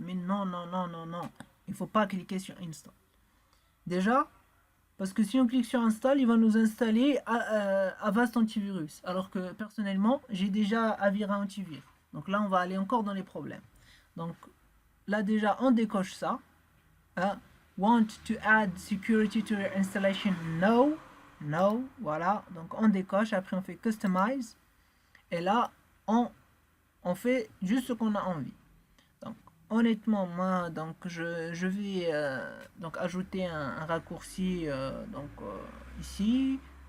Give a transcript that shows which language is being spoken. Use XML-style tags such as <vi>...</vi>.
<fr>Mais non, non, non, non, non. Il faut pas cliquer sur install. Déjà, parce que si on clique sur install, il va nous installer Avast Antivirus. Alors que personnellement, j'ai déjà Avira Antivirus. Donc là, on va aller encore dans les problèmes. Donc là, déjà, on décoche ça. Hein.</fr> <en>Want to add security to your installation? No. No.</en> <fr>Voilà. Donc on décoche. Après, on fait customize. Et là, on fait juste ce qu'on a envie. Donc, honnêtement, moi, donc je vais donc ajouter un raccourci ici.</fr>